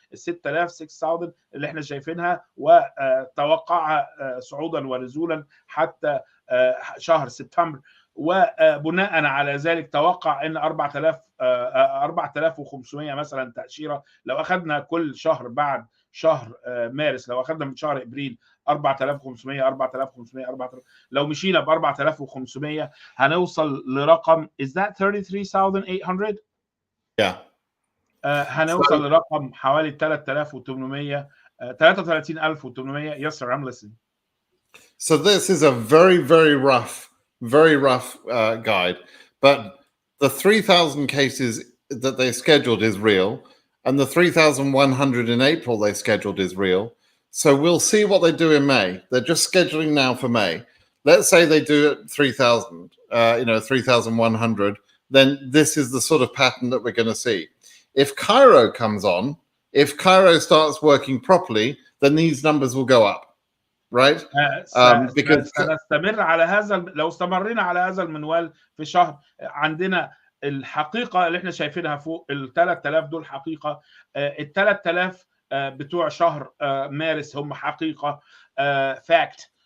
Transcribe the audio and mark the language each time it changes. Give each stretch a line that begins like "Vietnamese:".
Arabic: ال 6000 اللي احنا شايفينها وتوقعها صعودا ونزولا حتى شهر سبتمبر، وبناء على ذلك توقع ان 4500 مثلا تاشيره لو اخذنا كل شهر بعد شهر مارس، لو اخذنا من شهر ابريل 4500 4000 لو مشينا ب 4500 هنوصل لرقم
English: is that
Arabic: 33,800 هنوصل لرقم حوالي 3800 33,800.
English: Yes sir, I'm listening. So this is a very rough guide, but the 3,000 cases that they scheduled is real, and the 3,100 in April they scheduled is real. So we'll see what they do in May. They're just scheduling now for May. Let's say they do it 3,000, 3,100. Then this is the sort of pattern that we're going to see. If Cairo comes on, if Cairo starts working properly, then these numbers will go up, right?
Arabic: Because سنستمر على هذا. لو استمرنا على هذا المنوال في شهر، عندنا الحقيقة اللي احنا شايفينها فوق ال 3000 دول حقيقة. ال 3000 بتوع شهر مارس هم حقيقة فاكت.